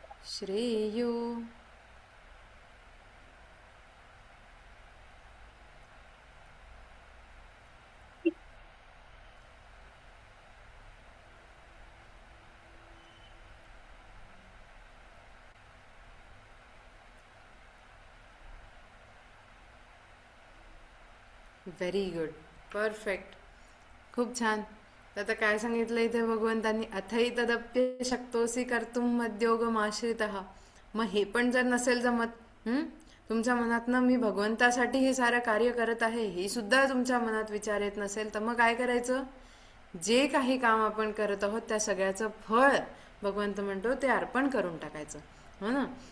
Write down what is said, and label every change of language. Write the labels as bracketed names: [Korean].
[English] Shreyo very good, perfect, [Marathi] खूप छान. आता काय सांगितलं इथे भगवंतांनी? [Sanskrit] अथई तदप्य शक्तोसी कर्तुम मद्योगमाश्रितः. [Marathi] मग हे पण जर नसेल जमत, तुमच्या मनातनं मी भगवंतासाठी हे सारं कार्य करत आहे हे सुद्धा तुमच्या मनात विचार येत नसेल तर मग काय करायचं? जे काही काम आपण करत आहोत त्या सगळ्याचं फळ भगवंत म्हणतो ते अर्पण करून टाकायचं, हो ना.